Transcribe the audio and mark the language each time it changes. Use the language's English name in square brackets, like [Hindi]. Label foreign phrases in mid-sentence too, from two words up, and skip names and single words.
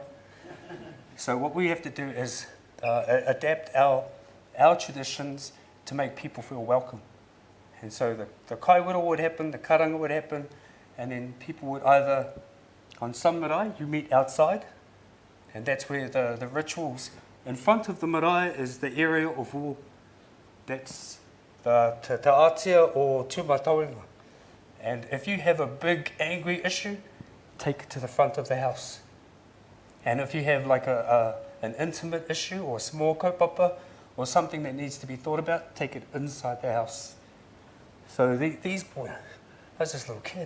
[English] So what we have to do is adapt our traditions to make people feel welcome. And so the kaiwero would happen, the karanga would happen, and then people would either, on some marae, you meet outside, and that's where the rituals. In front of the marae is the area of war. That's the [Māori] te atia [English] or [Māori] te mātauranga. [English] And if you have a big angry issue, take it to the front of the house. And if you have like an intimate issue or a small kaupapa or something that needs to be thought about, take it inside the house. So these boys, I was just a little kid.